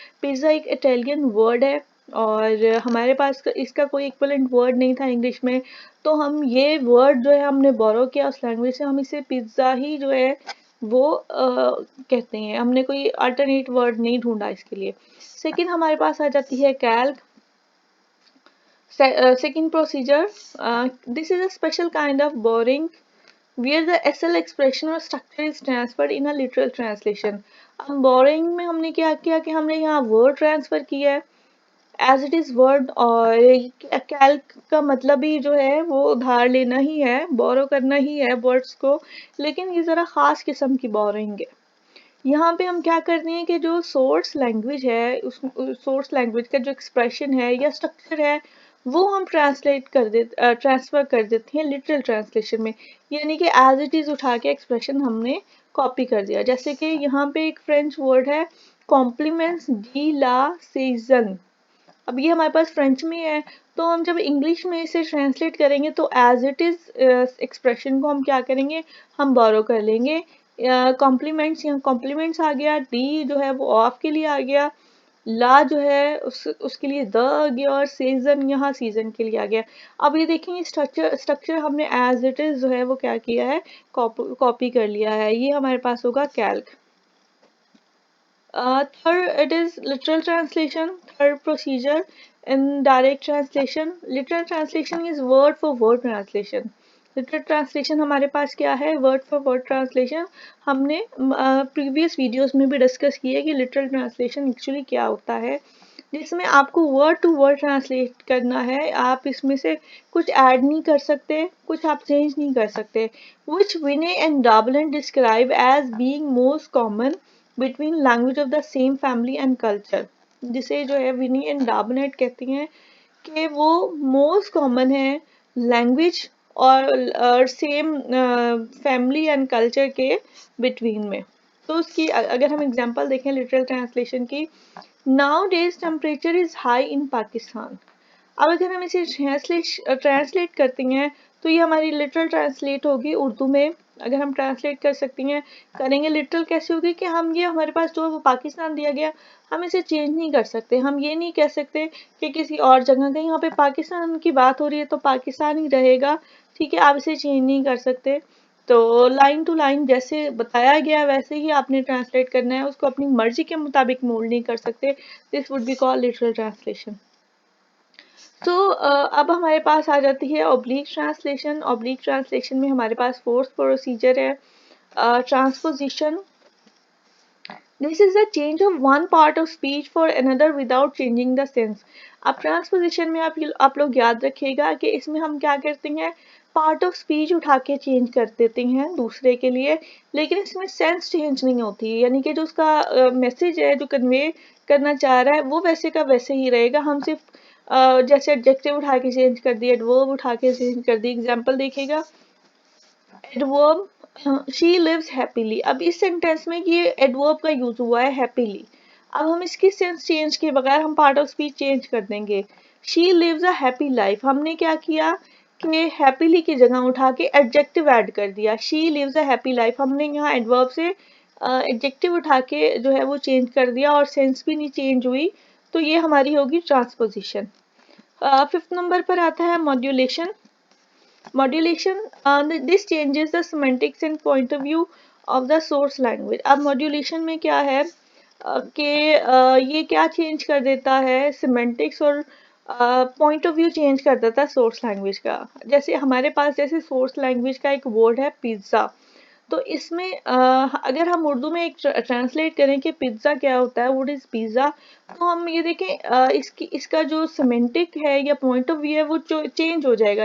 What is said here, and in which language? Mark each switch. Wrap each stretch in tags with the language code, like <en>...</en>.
<ur>Pizza ایک Italian word ہے اور ہمارے پاس اس کا کوئی ایکویلنٹ ورڈ نہیں تھا انگلش میں، تو ہم یہ ورڈ جو ہے ہم نے بورو کیا اس لینگویج سے، ہم اسے پیزا ہی جو ہے وہ کہتے ہیں. ہم نے کوئی الٹرنیٹ ورڈ نہیں ڈھونڈا اس کے لیے. سیکنڈ ہمارے پاس آ جاتی ہے کیلک.</ur> <en>Second procedure, this is a special kind of borrowing where the SL expression or structure is transferred in a literal translation.</en> <ur>اب borrowing میں ہم نے کیا کیا کہ ہم نے یہاں word transfer کیا ہے ایز اٹ از ورڈ، اور کیلک کا مطلب ہی جو ہے وہ ادھار لینا ہی ہے، بورو کرنا ہی ہے ورڈس کو، لیکن یہ ذرا خاص قسم کی بورنگ ہے. یہاں پہ ہم کیا کرتے ہیں کہ جو سورس لینگویج ہے، اس سورس لینگویج کا جو ایکسپریشن ہے یا اسٹرکچر ہے وہ ہم ٹرانسفر کر دیتے ہیں لٹرل ٹرانسلیشن میں، یعنی کہ ایز اٹ از اٹھا کے ایکسپریشن ہم نے کاپی کر دیا. جیسے کہ یہاں پہ ایک فرینچ ورڈ ہے</ur> <fr>کمپلیمنٹس ڈی لا سیزن.</fr> <ur>اب یہ ہمارے پاس فرینچ میں ہے، تو ہم جب انگلش میں اسے ٹرانسلیٹ کریں گے تو ایز اٹ از ایکسپریشن کو ہم کیا کریں گے، ہم بورو کر لیں گے. کمپلیمنٹس، یہاں کمپلیمنٹس آ گیا، ڈی جو ہے وہ آف کے لیے آ گیا، لا جو ہے اس کے لیے دا آ گیا، اور سیزن یہاں سیزن کے لیے آ گیا. اب یہ دیکھیں اسٹرکچر ہم نے ایز اٹ از جو ہے وہ کیا کیا ہے، کاپی کر لیا ہے. یہ ہمارے پاس ہوگا کیلک.</ur> <en>Third, it is literal translation. Third procedure in direct translation. Literal translation is word for word translation. Literal translation</en> <ur>ہمارے پاس کیا ہے،</ur> <en>word for word translation.</en> <ur>ہم نے previous videos میں بھی ڈسکس کی ہے کہ literal translation actually کیا ہوتا ہے، جس میں آپ کو word to word translate کرنا ہے. آپ اس میں سے کچھ ایڈ نہیں کر سکتے، کچھ آپ چینج نہیں کر سکتے.</ur> <en>Which Vinay and Dablin describe as being most common between language of the same family and culture.</en> <ur>جسے جو ہے ونی اینڈ ڈابنیٹ کہتی ہیں کہ وہ موسٹ کامن ہے لینگویج اور سیم فیملی اینڈ کلچر کے بٹوین میں. تو اس کی اگر ہم ایگزامپل دیکھیں لٹرل ٹرانسلیشن کی،</ur> <en>Nowadays temperature is high in Pakistan.</en> <ur>اب اگر ہم اسے ٹرانسلیٹ کرتی ہیں تو یہ ہماری لٹرل ٹرانسلیٹ ہوگی اردو میں. اگر ہم ٹرانسلیٹ کر سکتی ہیں، کریں گے لٹرل کیسے ہوگی کہ ہم یہ ہمارے پاس جو پاکستان دیا گیا ہم اسے چینج نہیں کر سکتے. ہم یہ نہیں کہہ سکتے کہ کسی اور جگہ کا، یہاں پہ پاکستان کی بات ہو رہی ہے تو پاکستان ہی رہے گا، ٹھیک ہے، آپ اسے چینج نہیں کر سکتے. تو لائن ٹو لائن جیسے بتایا گیا ویسے ہی آپ نے ٹرانسلیٹ کرنا ہے، اس کو اپنی مرضی کے مطابق مولڈ نہیں کر سکتے.</ur> <en>This would be call literal translation.</en> <ur>تو اب ہمارے پاس آ جاتی ہے اوبلیک ٹرانسلیشن. اوبلیک ٹرانسلیشن میں ہمارے پاس فورتھ پروسیجر ہے ٹرانسپوزیشن.</ur> <en>This is the change of one part of speech for another without changing the sense.</en> <ur>اب ٹرانسپوزیشن میں آپ لوگ یاد رکھیے گا کہ اس میں ہم کیا کرتے ہیں، پارٹ آف اسپیچ اٹھا کے چینج کر دیتے ہیں دوسرے کے لیے، لیکن اس میں سینس چینج نہیں ہوتی، یعنی کہ جو اس کا میسج ہے جو کنوے کرنا چاہ رہا ہے وہ ویسے کا ویسے ہی رہے گا. ہم صرف جیسے ایڈجیکٹیو اٹھا کے چینج کر دی، ایڈورب اٹھا کے چینج کر دی. ایگزامپل دیکھیے گا، ایڈورب</ur> <en>She lives happily.</en> <ur>اب اس سینٹینس میں یہ ایڈورب کا یوز ہوا ہے ہیپیلی. اب ہم اس کی سینس چینج کے بغیر ہم پارٹ آف اسپیچ چینج کر دیں گے.</ur> <en>she lives a happy life,</en> <ur>ہم نے کیا کیا کہ ہیپیلی کی جگہ اٹھا کے ایڈجیکٹیو ایڈ کر دیا.</ur> <en>she lives a happy life,</en> <ur>ہم نے یہاں ایڈورب سے ایڈجیکٹیو اٹھا کے جو ہے وہ چینج کر دیا اور سینس بھی نہیں چینج ہوئی. تو یہ ہماری ہوگی ٹرانسپوزیشن. ففتھ نمبر پر آتا ہے modulation.</ur> <en>Modulation, this changes the semantics and point of view of the source language.</en> <ur>اب modulation میں کیا ہے کہ یہ کیا چینج کر دیتا ہے، سیمینٹکس اور پوائنٹ آف ویو چینج کر دیتا ہے سورس لینگویج کا. جیسے ہمارے پاس جیسے سورس لینگویج کا ایک ورڈ ہے پیزا، تو اس میں اگر ہم اردو میں ایک ٹرانسلیٹ کریں کہ پیزا کیا ہوتا ہے،</ur> <en>what is pizza,</en> <ur>تو ہم یہ دیکھیں اس کا جو سیمینٹک ہے یا پوائنٹ آف ویو ہے وہ چینج ہو جائے گا.</ur>